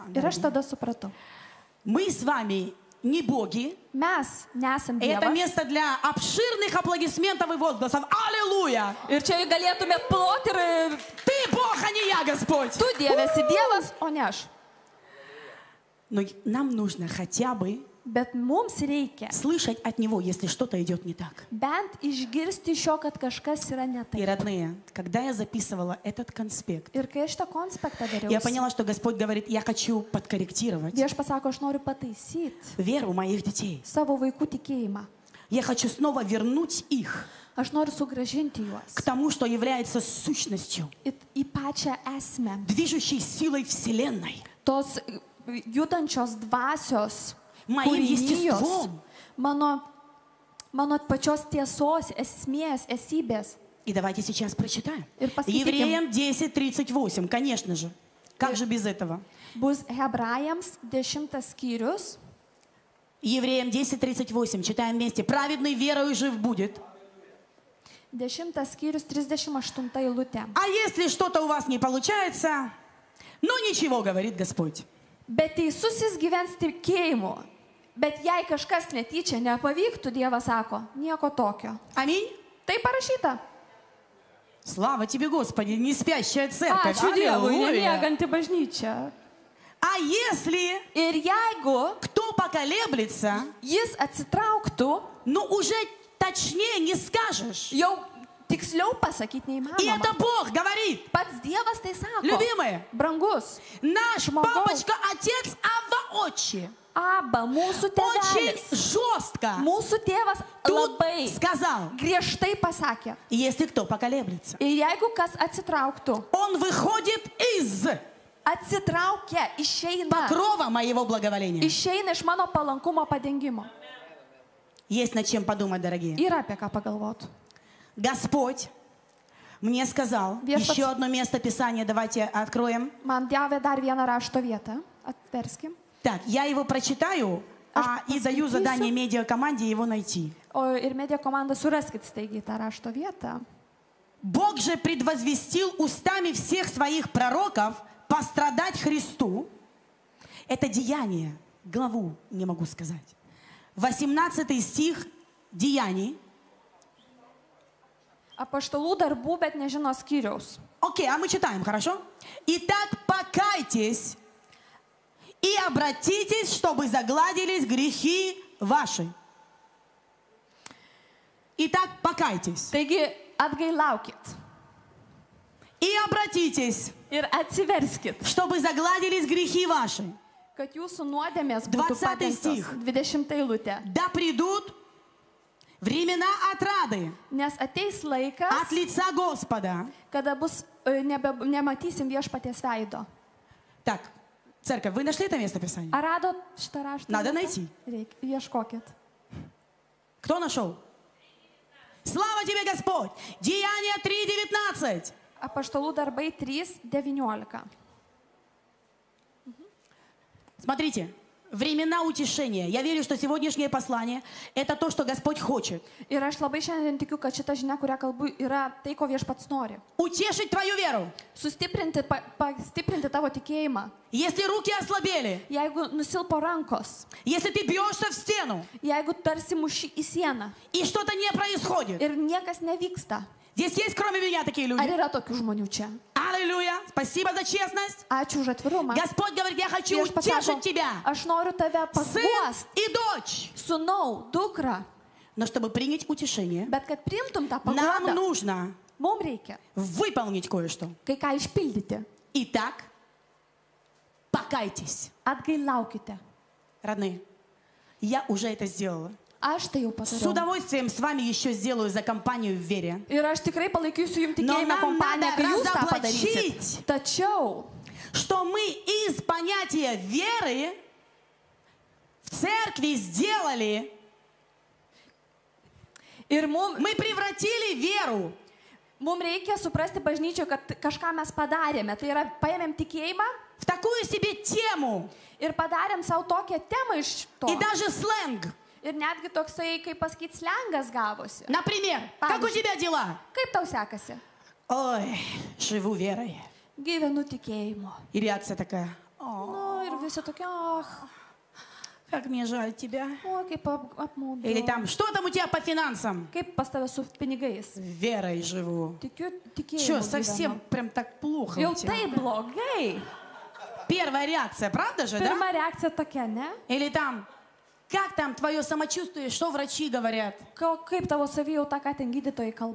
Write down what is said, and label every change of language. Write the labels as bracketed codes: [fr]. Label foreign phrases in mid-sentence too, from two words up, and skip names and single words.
[ru] Мы с вами не боги. Это место для обширных аплодисментов и возгласов. Аллилуйя! Ты Бог, а не я, Господь! Но нам нужно хотя бы [lt] Bet mums reikia [ru] слышать от него, если что-то идет не так. [lt] bent išgirsti iš jo, kad kažkas yra ne [ru] И, [lt] taip. [ru] родные, когда я записывала этот конспект, [lt] Ir kai aš tą konspektą [ru] я [lt] dariau, [ru] поняла, что Господь говорит, я хочу подкорректировать [lt] Viešpats sako, aš noriu pataisyti [ru] веру моих детей. [lt] savo vaikų tikėjimą. [ru] Я хочу снова вернуть их [lt] Aš noriu sugražinti juos [ru] к тому, что является сущностью, [lt] į pačią esmę. [ru] движущей силой Вселенной, [lt] Tos judančios dvasios [ru] моим [lt] kūrinijos, [ru] естеством. [lt] mano pačios tiesos, esmės, esybės. [ru] И давайте сейчас прочитаем. [lt] Ir paskaitykim. [ru] Евреям 10:38, конечно же. Как же без этого? [lt] Bus Hebrajams 10 skyrius. [ru] Евреям 10:38, читаем вместе. Праведный верою жив будет. [lt] 10 skyrius 38 eilutė. [ru] А если что-то у вас не получается, ну ничего, говорит Господь. [lt] Bet teisusis gyvens tikėjimu. Bet jei kažkas netyčia nepavyktų, Dievas sako, nieko tokio. [ru] Аминь. [lt] Tai parašyta. [ru] Слава тебе, Господи, не спящая церковь. [lt] Ačiū Dievui, [ru] Аллилуйя. [lt] nemieganti bažnyčia. [ru] А если [lt] Ir jeigu [ru] кто поколеблется, [lt] jis atsitrauktų, [ru] ну уже точнее не скажешь. [lt] jau tiksliau pasakyti [ru] И [lt] neįmanoma. [ru] это Бог говорит. [lt] Pats Dievas tai sako. [ru] Любимые, [lt] Brangus, [ru] наш Шмагов. папочка, отец Авва Отче [lt] Aba, mūsų [ru] очень [lt] tėvelis. [ru] жестко [lt] Mūsų tėvas [ru] тут [lt] labai [ru] сказал, [lt] griežtai pasakė. [ru] если кто поколеблется, [lt] Ir jeigu kas atsitrauktų, [ru] он выходит из [lt] atsitraukia, išeina. [ru] покрова моего благоволения. [lt] Išeina iš mano palankumo padengimo. [ru] Есть над чем подумать, дорогие. [lt] Yra apie ką pagalvoti. [ru] Господь мне сказал, [lt] Viešpats- [ru] еще одно место Писания, давайте откроем. [lt] Man davė dar vieną rašto vietą. Atverskim. [ru] Так, я его прочитаю и даю [lt] paskaitysiu. [ru] задание медиакоманде его найти. [lt] O ir medija komanda suraskit staigiai tą rašto vietą. [ru] Бог же предвозвестил устами всех своих пророков пострадать Христу. Это Деяние, главу не могу сказать. 18 стих Деяний. [lt] Apaštalų darbų, bet nežino skyriaus. [ru] Окей, а мы читаем, хорошо? Итак, покайтесь и обратитесь, чтобы загладились грехи ваши. Итак, покайтесь [lt] Taigi atgailaukit [ru] и обратитесь, [lt] ir atsiverskit, [ru] чтобы загладились грехи ваши. [lt] kad jūsų nuodėmės būtų [ru] 20 [lt] padengtos. [ru] stich. [lt] 20 eilutė. [ru] Да придут времена отрады [lt] Nes ateis laikas, [ru] от лица Господа. [lt] kada bus, nematysim viešpaties veido. [ru] Так, церковь, вы нашли это место Писания? [lt] Ar radot šitą raštą? [ru] Надо [lt] vietą? [ru] найти. [lt] Reikia, ieškokit. [ru] Кто нашел? Слава тебе, Господь! Деяния 3:19. [lt] Apaštalų darbai 3:19. [ru] Смотрите, времена утешения. Я верю, что сегодняшнее послание – это то, что Господь хочет. [lt] Ir aš labai šiandien tikiu, kad šita žinia, kurią kalbu, yra tai, ko viešpats nori. [ru] Утешить твою веру. [lt] Sustiprinti, pastiprinti tavo tikėjimą. [ru] Если руки ослабели, [lt] Jeigu nusilpo rankos, [ru] если ты бьешься в стену, [lt] jeigu tarsi muši į sieną [ru] и что-то не происходит. [lt] ir niekas nevyksta. [ru] Здесь есть, кроме меня, такие [lt] Ar [ru] люди? [lt] yra tokių žmonių čia? [ru] Аллилуйя! Спасибо за честность. [lt] Ačiū už atvirumą. [ru] Господь говорит, я хочу [lt] Viešpats sako, [ru] утешить тебя, [lt] aš noriu tave [ru] сын [lt] paguost, [ru] и дочь. [lt] sūnau, dukra. [ru] Но чтобы принять утешение, [lt] Bet kad priimtum tą [ru] нам [lt] paguodą, [ru] нужно [lt] mums reikia [ru] выполнить кое-что. [lt] kai ką išpildyti. [ru] Итак, покайтесь. [lt] Atgailaukite. [ru] Родные, я уже это сделала. [lt] Aš tai jau [ru] С [lt] padariau. [ru] удовольствием с вами еще сделаю за компанию в вере. [lt] Ir aš tikrai palaikysiu jums [ru] Но [lt] tikėjimo [ru] нам [lt] kompaniją, [ru] надо [lt] kai jūs tą [ru] разоблачить. [lt] padarysit. Tačiau [ru] Что мы из понятия веры в церкви сделали, [lt] ir mums [ru] мы превратили веру [lt] reikia suprasti bažnyčioje, kad kažką mes padarėme. Tai yra, paėmėm tikėjimą [ru] в такую себе тему [lt] ir padarėm savo tokią temą iš to. [ru] и даже сленг. [lt] Ir netgi toksai, kaip pasakyti, slengas gavosi. [ru] Например, как у тебя дела? [lt] Kaip tau sekasi? [ru] Ой, живу верой. [lt] Gyvenu tikėjimu. [ru] И реакция такая, [lt] Nu, ir visi tokie, oh, [ru] как мне жаль тебя. [lt] kaip apmaudu. [ru] Или там, что там у тебя по финансам? [lt] Kaip pas tave su pinigais. [ru] Верой живу. [lt] Tikiu [ru] Что, [lt] tikėjimu. [ru] совсем [lt] gyvenu. [ru] прям так плохо [lt] Jau [ru] у тебя? [lt] tai blogai. [ru] Первая реакция, правда же, да? [lt] Pirma reakcija tokia, ne? [ru] Или там, как там твое самочувствие, что врачи говорят? [lt] Kaip tavo savijauta, ką ten gydytojai kalba?